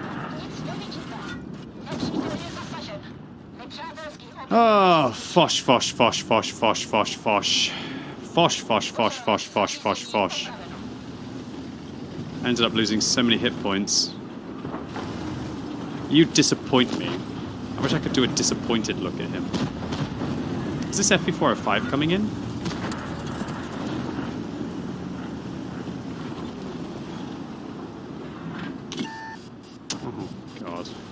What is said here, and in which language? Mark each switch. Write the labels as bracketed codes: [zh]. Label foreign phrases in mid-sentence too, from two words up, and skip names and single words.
[cs] Nic nevidíte. Nepřítel je zasažen. Nepřátelský obrněnec. [en] Oh, Foch, Foch, Foch, Foch, Foch, Foch, Foch. Foch, Foch, Foch, Foch, Foch, Foch, Foch. I ended up losing so many hit points. You disappoint me. I wish I could do a disappointed look at him. Is this FP405 coming in? Oh, God.